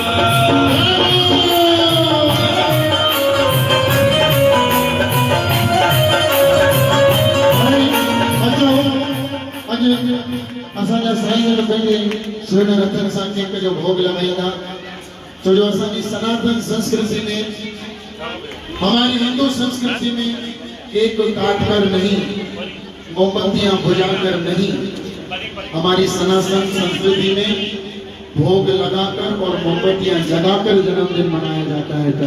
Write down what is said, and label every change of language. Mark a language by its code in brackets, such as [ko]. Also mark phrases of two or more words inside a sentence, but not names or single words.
[sd] असांजा साईं पंहिंजे सुहिण हथनि सां केक जो भोग लॻाईंदा छो जो असांजी सनातन संस्कृति में [hi] हमारी हिंदू संस्कृति में केक काट कर नहीं मोमबत्तियां बुझाकर नहीं हमारी सनातन संस्कृति में भोग लगाकर और मोमबत्तियां जगाकर जन्मदिन मनाया जाता है।